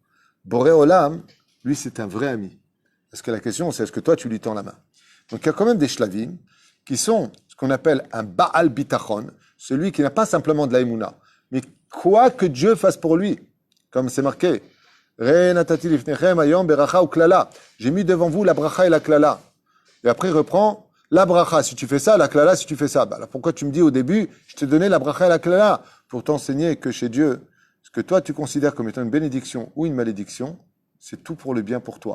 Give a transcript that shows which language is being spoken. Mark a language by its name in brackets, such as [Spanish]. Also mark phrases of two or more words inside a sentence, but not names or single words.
[Hebrew] בורא עולם, [French] lui, c'est un vrai ami. Parce que la question, c'est est-ce que toi, tu lui tends la main? Donc, il y a quand même des shlavim qui sont ce qu'on appelle un [Hebrew] בעל ביטחון, [French] celui qui n'a pas simplement de la émouna, mais quoi que Dieu fasse pour lui, comme c'est marqué, [Hebrew] ראה נתתי לפניכם היום ברכה ו קללה. [French] J'ai mis devant vous la bracha et la klala. Et après, il reprend la bracha si tu fais ça, la klala si tu fais ça. Bah, alors pourquoi tu me dis au début, je t'ai donné la bracha et la klala pour t'enseigner que chez Dieu, ce que toi tu considères comme étant une bénédiction ou une malédiction, c'est tout pour le bien pour toi.